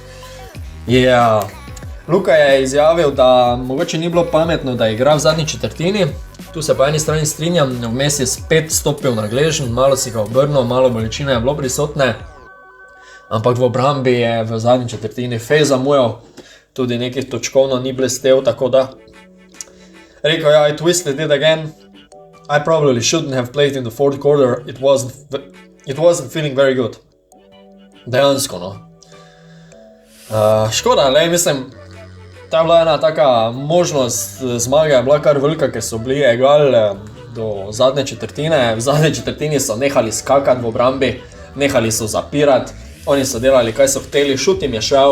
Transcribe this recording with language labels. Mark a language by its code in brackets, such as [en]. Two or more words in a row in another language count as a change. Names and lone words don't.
[sl] Luka je izjavil, da mogoče ni bilo pametno, da igra v zadnji četrtini. Tu se po eni strani strinjam, vmes je spet stopil na gležen, malo si ga obrnil, malo bolečine je bilo prisotne. Ampak v obrambi je v zadnji četrtini fej zamujal, tudi nekih točkovno ni blestev, tako da. Rekel je, [en] I twisted it again. I probably shouldn't have played in the fourth quarter, it wasn't feeling very good. [sl] Dejansko, no. Škoda, mislim, ta je bila ena taka možnost zmage, je bila kar velika, ker so bili egal do zadnje četrtine. V zadnje četrtini so nehali skakati v obrambi, nehali so zapirati, oni so delali, kaj so hteli, šut jim je šel.